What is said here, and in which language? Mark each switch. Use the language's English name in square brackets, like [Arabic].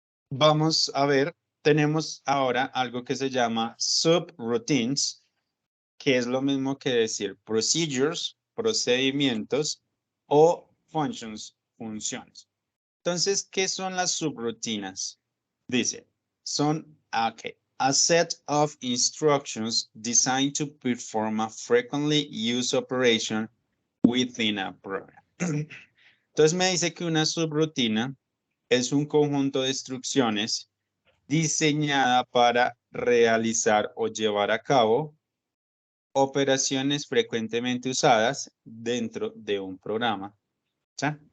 [Spanish] Vamos a ver, tenemos ahora algo que se llama subroutines, que es lo mismo que decir procedures, procedimientos, o functions, funciones. Entonces, ¿qué son las subrutinas? Dice, son [English] a set of instructions designed to perform a frequently used operation within a program. [Spanish] Entonces me dice que una subrutina es un conjunto de instrucciones diseñada para realizar o llevar a cabo operaciones frecuentemente usadas dentro de un programa. ¿Sí?